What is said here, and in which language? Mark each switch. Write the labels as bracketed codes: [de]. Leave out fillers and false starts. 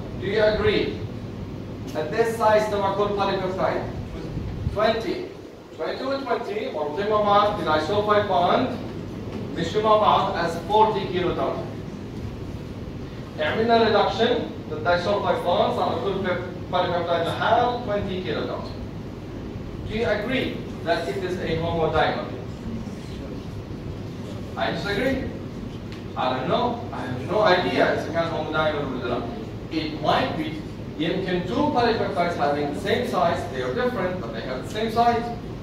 [en] Do you agree? At this size [ar] تبع كل [en] polypeptide 20. [ar] 22 و 20 مربوطين مع بعض في disulfide bond مشوا مع بعض as 40 كيلو دالتون. عملنا reduction للdisulfide bonds على كل polypeptide لحال 20 كيلو دالتون. [en] Do you agree that it is a homodimer? I disagree. I don't know. I have no idea if it can homodimer or not. It might be. [ar] يمكن [en] two polypeptides having the same size, they are different, but they have the same size.